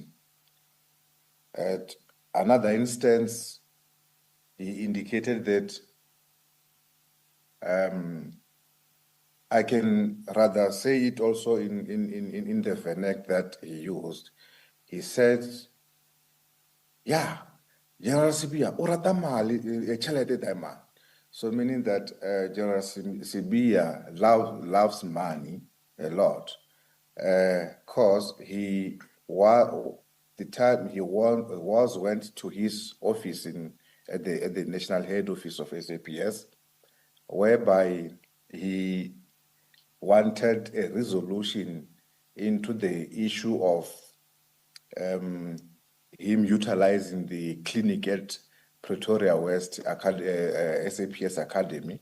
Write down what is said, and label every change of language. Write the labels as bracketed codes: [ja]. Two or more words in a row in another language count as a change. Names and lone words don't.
[en] At another instance, he indicated that I can rather say it also in the vernac that he used. He said, yeah, General Sibiya, [st] orata mali chelete dama. [en] So meaning that General Sibiya loves money a lot, because he went to his office at the national head office of SAPS, whereby he wanted a resolution into the issue of him utilizing the clinic at Pretoria West SAPS Academy.